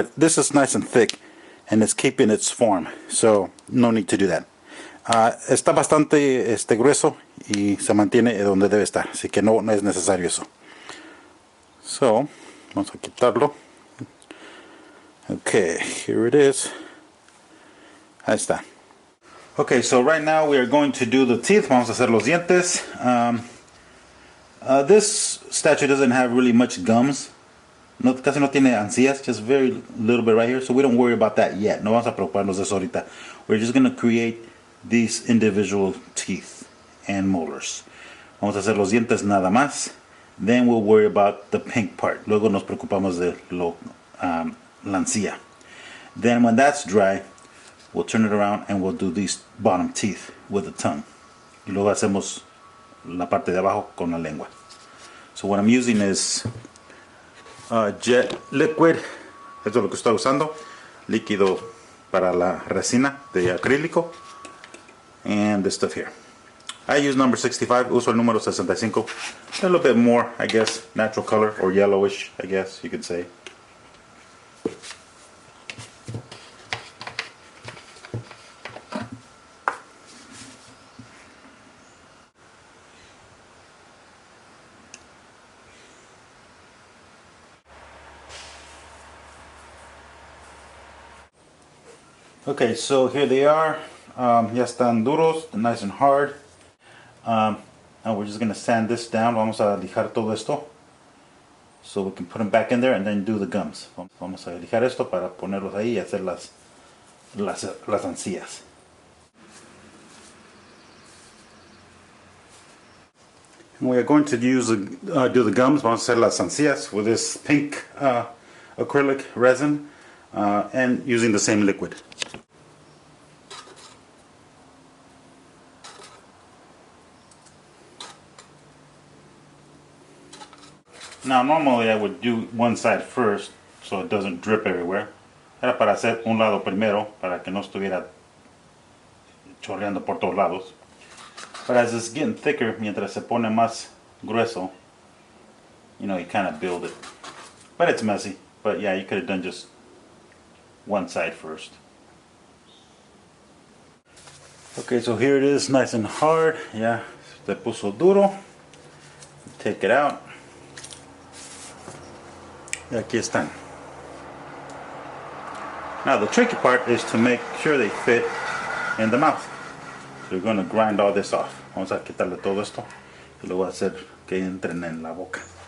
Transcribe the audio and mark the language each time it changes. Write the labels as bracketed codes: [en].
[en] But this is nice and thick, and it's keeping its form, so no need to do that. [es] Está bastante grueso y se mantiene donde debe estar, así que no es necesario eso. [en] So [es] vamos a quitarlo. [en] Okay, here it is. [es] Ahí está. [en] Okay, so right now we are going to do the teeth. [es] Vamos a hacer los dientes. [en] This statue doesn't have really much gums. [es] Casi no tiene encías, [en] just very little bit right here. So we don't worry about that yet. [es] No vamos a preocuparnos de eso ahorita. [en] We're just going to create these individual teeth and molars. [es] Vamos a hacer los dientes nada más. [en] Then we'll worry about the pink part. [es] Luego nos preocupamos de la encía. [en] Then when that's dry, we'll turn it around and we'll do these bottom teeth with the tongue. [es] Y luego hacemos la parte de abajo con la lengua. [en] So what I'm using is jet liquid. [es] Esto es lo que estoy usando. Líquido para la resina de acrílico. [en] And this stuff here. I use number 65. [es] Uso el número 65. [en] A little bit more, I guess, natural color or yellowish, I guess you could say. Okay, so here they are. [es] Ya están duros, [en] nice and hard. Now we're just going to sand this down. [es] Vamos a lijar todo esto, [en] so we can put them back in there and then do the gums. [es] Vamos a lijar esto para ponerlos ahí y hacer las encías. [en] And we are going to do the gums. [es] Vamos a hacer las encías [en] with this pink acrylic resin and using the same liquid. Now normally I would do one side first so it doesn't drip everywhere. [es] Era para hacer un lado primero para que no estuviera chorreando por todos lados. [en] But as it's getting thicker, [es] mientras se pone más grueso, [en] you kind of build it. But it's messy. But yeah, you could have done just one side first. Okay, so here it is, nice and hard. Yeah, [es] se puso duro. [en] Take it out. [es] Y aquí están. [en] Now the tricky part is to make sure they fit in the mouth. So we're going to grind all this off. [es] Vamos a quitarle todo esto y lo voy a hacer que entren en la boca.